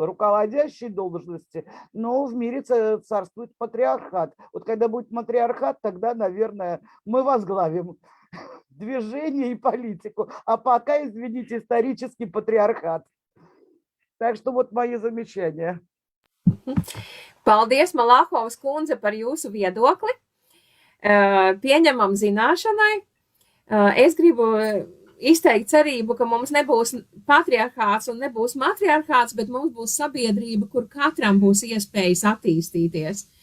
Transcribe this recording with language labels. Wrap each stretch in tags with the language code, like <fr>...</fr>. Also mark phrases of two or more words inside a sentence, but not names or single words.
<ru>Руководящие должности, но в мире царствует патриархат. Вот когда будет матриархат, тогда, наверное, мы возглавим движение и политику, а пока, извините, исторический патриархат. Так что вот мои замечания.</ru> <lv>Paldies, Malahovas kundze, par jūsu viedokli. Pieņemam zināšanai. Es gribu izteikt cerību, ka mums nebūs patriarchāts un nebūs matriarchāts, bet mums būs sabiedrība, kur katram būs iespējas attīstīties.</lv>